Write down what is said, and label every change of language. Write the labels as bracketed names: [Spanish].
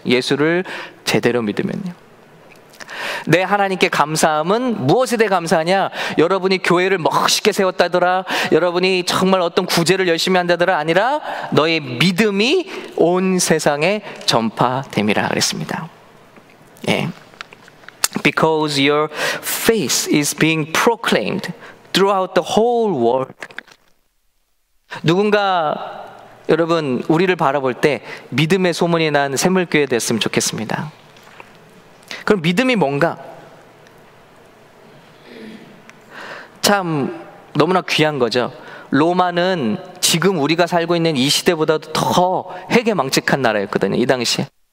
[Korean] 예수를 제대로 믿으면요. 내 하나님께 감사함은 무엇에 대해 감사하냐? 여러분이 교회를 멋있게 세웠다더라, 여러분이 정말 어떤 구제를 열심히 한다더라 아니라 너의 믿음이 온 세상에 전파됨이라 그랬습니다. 예. [English] Because your faith is being proclaimed throughout the whole world. [Korean] 누군가 여러분 우리를 바라볼 때 믿음의 소문이 난 샘물교회 됐으면 좋겠습니다. 그럼 믿음이 뭔가? 참 너무나 귀한 거죠. 로마는 지금 우리가 살고 있는 이 시대보다도 더 해괴망측한 나라였거든요, 이 당시에.